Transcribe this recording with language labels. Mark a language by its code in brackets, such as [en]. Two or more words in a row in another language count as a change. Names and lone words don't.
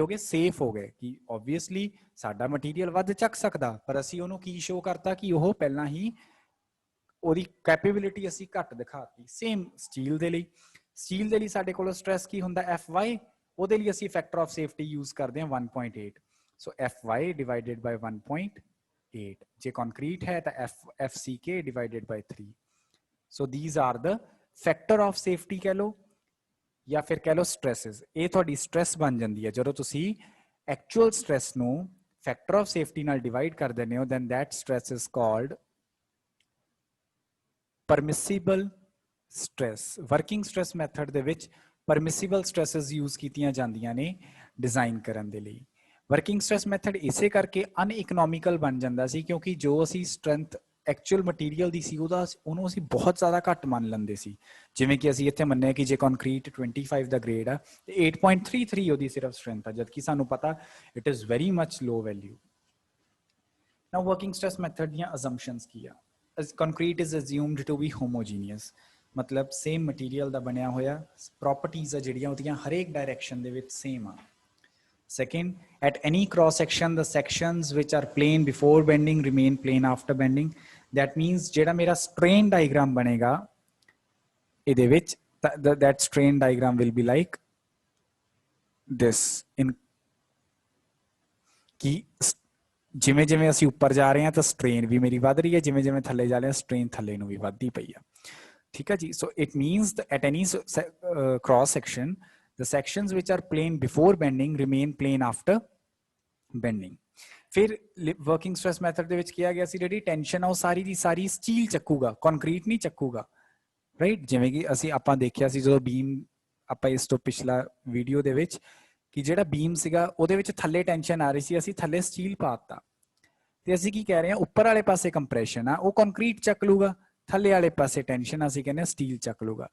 [pa] ਗਏ ਸੇਫ ਹੋ ਗਏ ਕਿ ਆਬਵੀਅਸਲੀ ਸਾਡਾ ਮਟੀਰੀਅਲ ਵੱਧ ਚੱਕ ਸਕਦਾ ਪਰ ਅਸੀਂ ਉਹਨੂੰ ਕੀ ਸ਼ੋ ਕਰਤਾ ਕਿ ਉਹ ਪਹਿਲਾਂ ਹੀ ਉਹਦੀ ਕੈਪੇਬਿਲਿਟੀ ਅਸੀਂ ਘੱਟ ਦਿਖਾਤੀ [en] same steel [pa] ਦੇ ਲਈ ਸਾਡੇ ਕੋਲ ਸਟ੍ਰੈਸ ਕੀ ਹੁੰਦਾ Fy ਉਹਦੇ ਲਈ ਅਸੀਂ [en] factor of safety use [pa] ਕਰਦੇ ਹਾਂ 1.8 [en] so Fy divided by 1.8 [pa] ਜੇ ਕੰਕਰੀਟ ਹੈ ਤਾਂ [en] FCK divided by 3 so these are the factor of safety [pa] ਕਹਿ ਲਓ ਜਾਂ ਫਿਰ ਕਹਿ ਲਓ stresses ਇਹ ਤੁਹਾਡੀ stress ਬਣ ਜਾਂਦੀ ਹੈ ਜਦੋਂ ਤੁਸੀਂ [en] actual stress [pa] ਨੂੰ [en] factor of safety [pa] ਨਾਲ divide ਕਰ ਦਿੰਦੇ ਹੋ [en] then that stress is called permissible stress working stress method [pa] ਦੇ ਵਿੱਚ [en] permissible stresses use [pa] ਕੀਤੀਆਂ ਜਾਂਦੀਆਂ ਨੇ ਡਿਜ਼ਾਈਨ ਕਰਨ ਦੇ ਲਈ [en] working stress method [pa] ਇਸੇ ਕਰਕੇ ਅਨਇਕੋਨੌਮੀਕਲ ਬਣ ਜਾਂਦਾ ਸੀ ਕਿਉਂਕਿ ਜੋ ਅਸੀ [en] strength actual material [pa] ਦੀ ਸੀ ਉਹਨੂੰ ਅਸੀਂ ਬਹੁਤ ਜ਼ਿਆਦਾ ਘੱਟ ਮੰਨ ਲੈਂਦੇ ਸੀ ਜਿਵੇਂ ਕਿ ਅਸੀਂ ਇੱਥੇ ਮੰਨਿਆ ਕਿ ਜੇ ਕੰਕਰੀਟ 25 ਦਾ ਗ੍ਰੇਡ ਆ ਤੇ 8.33 ਉਹਦੀ ਸਿਰਫ ਸਟਰੈਂਥ ਆ ਜਦਕਿ ਸਾਨੂੰ ਪਤਾ [en] it is very much low value now working stress method [pa] ਦੀਆਂ ਅਜ਼ੰਪਸ਼ਨਸ ਕੀ ਆ [en] concrete is assumed to be homogeneous [pa] ਮਤਲਬ [en] same material [pa] ਦਾ ਬਣਿਆ ਹੋਇਆ ਪ੍ਰੋਪਰਟੀਜ਼ ਆ ਜਿਹੜੀਆਂ ਉਹਦੀਆਂ ਹਰੇਕ ਡਾਇਰੈਕਸ਼ਨ ਦੇ ਵਿੱਚ ਸੇਮ ਆ [en] Second, at any cross section, the sections which are plane before bending remain plane after bending. That means [pa] ਜਿਹੜਾ ਮੇਰਾ [en] strain diagram [pa] ਬਣੇਗਾ, ਏਦੇ ਵਿੱਚ [en] that strain diagram will be like this. [pa] In ki ਜਿਵੇਂ ਜਿਵੇਂ ਅਸੀਂ ਉੱਪਰ ਜਾ ਰਹੇ ਹਾਂ ਤਾਂ ਸਟ੍ਰੇਨ ਵੀ ਮੇਰੀ ਵੱਧ ਰਹੀ ਹੈ ਜਿਵੇਂ ਜਿਵੇਂ ਥੱਲੇ ਜਾ ਰਹੇ ਹਾਂ ਸਟ੍ਰੇਨ ਥੱਲੇ ਨੂੰ ਵੀ ਵੱਧਦੀ ਪਈ ਆ ਠੀਕ ਹੈ ਜੀ [en] so it means at any cross section the sections which are plane before bending remain plane after bending [pa] ਫਿਰ [en] working stress method [pa] ਦੇ ਵਿੱਚ ਕਿਹਾ ਗਿਆ ਸੀ ਜਿਹੜੀ ਟੈਂਸ਼ਨ ਆ ਉਹ ਸਾਰੀ ਦੀ ਸਾਰੀ ਸਟੀਲ ਚੱਕੂਗਾ ਕੰਕਰੀਟ ਨਹੀਂ ਚੱਕੂਗਾ ਰਾਈਟ। ਜਿਵੇਂ ਕਿ ਅਸੀਂ ਆਪਾਂ ਦੇਖਿਆ ਸੀ ਜਦੋਂ ਬੀਮ, ਆਪਾਂ ਇਸ ਤੋਂ ਪਿਛਲਾ ਵੀਡੀਓ ਦੇ ਵਿੱਚ, ਕਿ ਜਿਹੜਾ ਬੀਮ ਸੀਗਾ ਉਹਦੇ ਵਿੱਚ ਥੱਲੇ ਟੈਨਸ਼ਨ ਆ ਰਹੀ ਸੀ, ਅਸੀਂ ਥੱਲੇ ਸਟੀਲ ਪਾਤਾ, ਤੇ ਅਸੀਂ ਕੀ ਕਹਿ ਰਹੇ ਹਾਂ, ਉੱਪਰ ਵਾਲੇ ਪਾਸੇ ਕੰਪਰੈਸ਼ਨ ਆ ਉਹ ਕੰਕਰੀਟ ਚੱਕ ਲੂਗਾ, ਥੱਲੇ ਵਾਲੇ ਪਾਸੇ ਟੈਨਸ਼ਨ ਅਸੀਂ ਕਹਿੰਦੇ ਸਟੀਲ ਚੱਕ ਲੂਗਾ।